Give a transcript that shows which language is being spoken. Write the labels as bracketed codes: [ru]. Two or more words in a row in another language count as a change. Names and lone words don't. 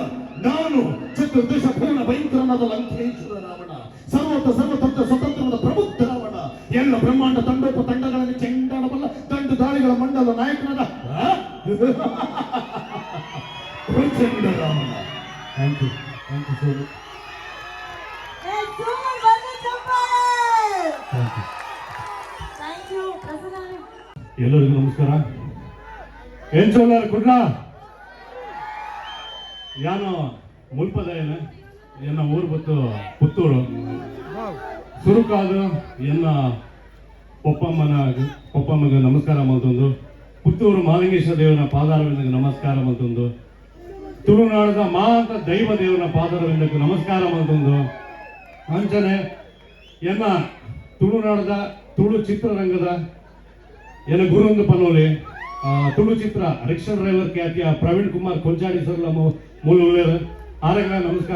[kn] ನಾನು ಚತುರ್ದಶ ಪೂರ್ಣ ಭಯಂಕರನಾದ ಲಂಕೇಶ್ವರ ರಾವಣ, ಸರ್ವತಂತ್ರ ಸ್ವತಂತ್ರದ ಪ್ರಬುದ್ಧ ರಾವಣ, ಎಲ್ಲ ಬ್ರಹ್ಮಾಂಡ ತಂಡೋಪ ತಂಡಗಳನ್ನು ಚೆಂಡಾಡಬಲ್ಲ ದಂಡು ದಾಳಿಗಳ ಮಂಡಲ ನಾಯಕನಾದ ಪ್ರಚಂಡ ರಾವಣ. [en] Thank you so much. [kn] ಎಲ್ಲರಿಗೂ ನಮಸ್ಕಾರ. [tcy] ಏನ್ ಚೋಲಾರ ಕುಡ್ಲ ಯಾನೋ ಮುಲ್ಪದ ಎನ್ನ ಊರು ಬತ್ತು ಪುತ್ತೂರು ಸುರುಕಾದು ಎನ್ನ ಪೊಪ್ಪಮ್ಮಗ ನಮಸ್ಕಾರ ಮಲ್ತೊಂದು, ಪುತ್ತೂರು ಮಾಲಿಂಗೇಶ್ವರ ದೇವರ ಪಾದಾರವಿಂದಕ್ಕೆ ನಮಸ್ಕಾರ ಮಲ್ತೊಂದು, ತುಳುನಾಡದ ಮಾತ ದೈವ ದೇವರ ಪಾದಾರವಿಂದಕ್ಕೆ ನಮಸ್ಕಾರ ಮಲ್ತೊಂದು, ಅಂಚನೆ ಎನ್ನ ತುಳುನಾಡದ ತುಳು ಚಿತ್ರರಂಗದ ಎನ್ನ ಗುರುಂದು ಪನೋಲಿ ತುಳು ಚಿತ್ರ ರಿಕ್ಷಾ ಡ್ರೈವರ್ ಖ್ಯಾತಿಯ ಪ್ರವೀಣ್ ಕುಮಾರ್ ಕೊಂಚಾಡಿ ಸರ್ಲ ಮೂಲವೇರು ಆರಗಳ ನಮಸ್ಕಾರ.